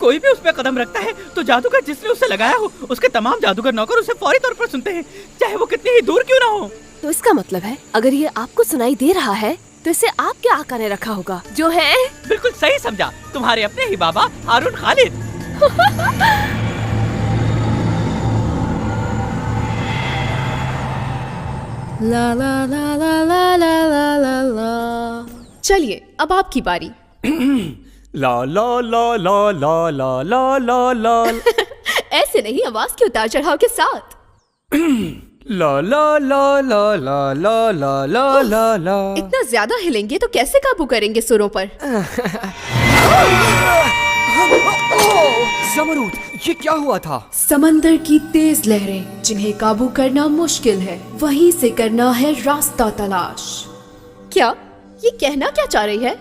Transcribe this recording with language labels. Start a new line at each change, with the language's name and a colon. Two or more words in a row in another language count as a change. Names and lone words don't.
Hindi: कोई भी उस पे कदम रखता है तो जादूगर जिसने उसे लगाया हो उसके तमाम जादूगर नौकर उसे फौरी तौर पर सुनते हैं, चाहे वो कितनी ही दूर क्यों ना हो। तो इसका मतलब है अगर ये आपको सुनाई दे रहा है तो इसे आपके आका ने रखा होगा, जो है। बिल्कुल सही समझा, तुम्हारे अपने ही बाबा हारून खालिद। ला ला ला ला ला ला ला ला ला। चलिए अब आपकी बारी। ला ला ला ला ला ला ला ला ला। ऐसे नहीं, आवाज के उतार चढ़ाव के साथ। ला ला ला ला ला ला ला ला ला ला। इतना ज्यादा हिलेंगे तो कैसे काबू करेंगे सुरों पर? ज़मरूद, ये क्या हुआ था? समंदर की तेज लहरें जिन्हें काबू करना मुश्किल है, वहीं से करना है रास्ता तलाश। क्या ये कहना क्या चाह रही है?